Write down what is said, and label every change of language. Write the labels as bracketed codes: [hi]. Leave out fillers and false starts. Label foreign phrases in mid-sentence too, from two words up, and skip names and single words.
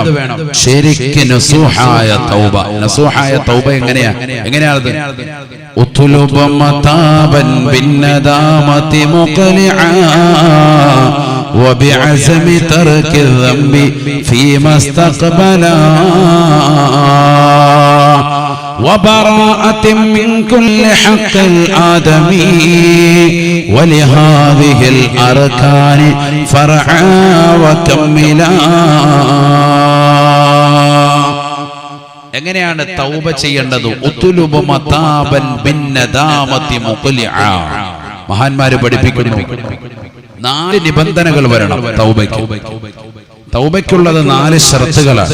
[ml] ശരിക്ക് നസൂഹായ തൗബ. നസൂഹായ തൗബ എങ്ങനെയാണത്? [ar] اطلب متابا بالندامة مقلعا وبعزم ترك الذنب فيما استقبلا وبراءة من كل حق الآدمي ولهذه الأركان فرعا وكملا. [ml] എങ്ങനെയാണ് തൗബ ചെയ്യേണ്ടത്? [ar] اطلب متابا بالندامة مقلعا. [ml] മഹാന്മാര് പഠിപ്പിക്കുന്നു 4 നിബന്ധനകൾ വരണം തൗബയ്ക്ക്. തൗബയ്ക്കുള്ളത് 4 ഷർത്തുകളാണ്.